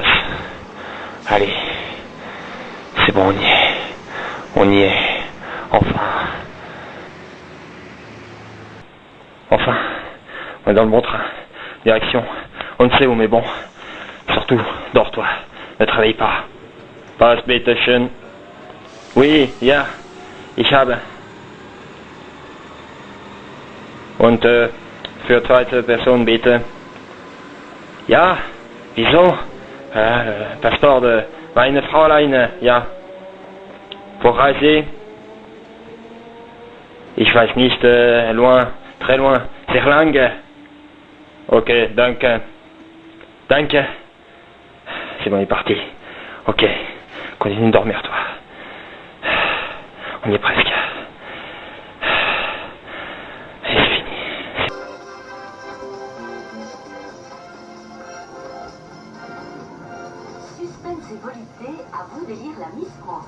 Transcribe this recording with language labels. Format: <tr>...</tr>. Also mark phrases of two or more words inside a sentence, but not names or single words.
<fr>Allez. C'est bon, on y est. On y est. Enfin. Enfin. On est dans le bon train. Direction. On ne sait où, mais bon. Surtout, dors-toi. Ne te réveille pas.</fr> <de>Pass bitte schön. Oui, ja. Ich habe. Und für zweite Person bitte. Ja. Wieso?</de> <fr>Passeport de</fr> <de>meine Fräulein. Ja. Pour reisen? Ich weiß nicht,</de> <fr>loin, très loin,</fr> <de>sehr lange. Ok, danke. Danke.</de> <fr>C'est bon, il est parti. Ok, continue de dormir, toi. On y est presque. Et c'est fini. Suspense et volupté, à vous d'élire la Miss France.</fr>